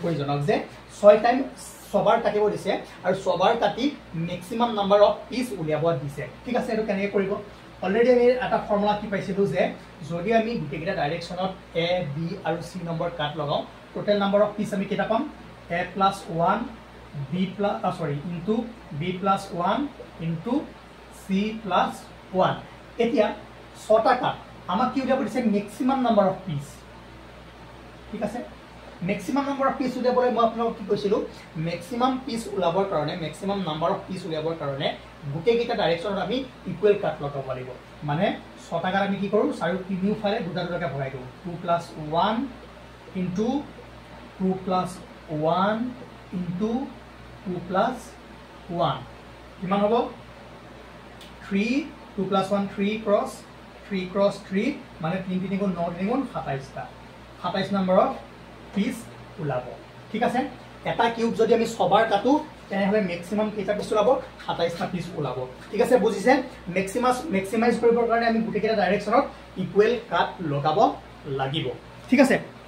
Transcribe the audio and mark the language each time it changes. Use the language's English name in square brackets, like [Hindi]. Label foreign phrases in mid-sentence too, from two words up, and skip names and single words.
[Assamese] কৰি জনাওক যে 6 টাইম সবার কাটিব দিছে আৰু সবার কাটি [English] maximum number of piece [Assamese] উলিয়াব দিছে ঠিক আছে এটো কেনে কৰিব অলৰেডি আমি এটা ফৰ্মুলা কি পাইছিলো যে যদি আমি গুটেকিটা ডাইৰেকশনত এ বি আৰু সি নম্বৰ কাট লগাও [English] total number of [Assamese] পিচ আমি কেটা পাম [English] a plus 1 b plus into b plus 1 into c plus 1 [Assamese] এতিয়া 6টা কাট আমাক কি উলিয়াব দিছে [English] maximum number of piece [Assamese] ঠিক আছে [English] maximum number of [Assamese] পিচ উলিয়াবলৈ মই আপোনাক কি কৈছিলো [English] maximum piece [Assamese] উলাবৰ কাৰণে [English] maximum number of piece [Assamese] উলিয়াবৰ কাৰণে গুটেকিটা ডাইৰেকশনত আমি [English] equal cut [Assamese] লগাব লাগিব মানে 6টা কাট আমি কি কৰো চাৰি তিনিওফালে দুটা দুটাকে ভৰাই দিও [English] 2 plus 1 into 2 plus 1 into 2 plus 1 [Assamese] কিমান হ'ব 3 [English] 2 plus 1 3 cross 3 [Assamese] মানে 3 3 গুণ 9 3 গুণ 27টা 27 [English] number of piece [Assamese] উলাব ঠিক আছে এটা কিউব যদি আমি সবার কাটো তেনেহলে ম্যাক্সিমাম কেইটা পিচ উলাব 27টা পিচ উলাব ঠিক আছে বুজিছে ম্যাক্সিমাইজ কৰিবৰ কাৰণে আমি গুটেকিটা ডাইৰেকশনত [English] equal cut [Assamese] লগাব লাগিব ঠিক আছে